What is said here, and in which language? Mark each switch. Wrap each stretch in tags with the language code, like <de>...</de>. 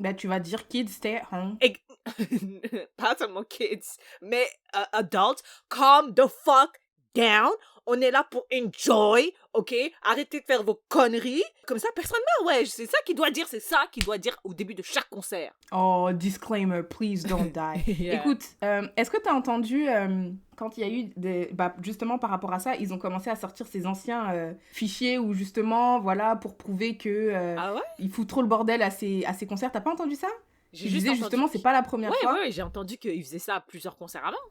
<fr>Tu vas dire</fr> <en>kids stay at home.</en> <fr>Pas seulement</fr> <en>kids, mais adults, calm the fuck down.</en> <fr>On est là pour enjoy, ok? Arrêtez de faire vos conneries. Comme ça, personne meurt, ouais. C'est ça qu'il doit dire au début de chaque concert.</fr> <en>Oh, disclaimer, please don't die. Yeah.</en> <fr>Écoute, est-ce que t'as entendu, quand il y a eu justement par rapport à ça, ils ont commencé à sortir ces anciens fichiers où justement, voilà, pour prouver que ils foutent trop le bordel à ces concerts. T'as pas entendu ça? Je disais justement, c'est pas la première fois. Ouais, j'ai entendu qu'il faisait ça à plusieurs concerts avant.</fr>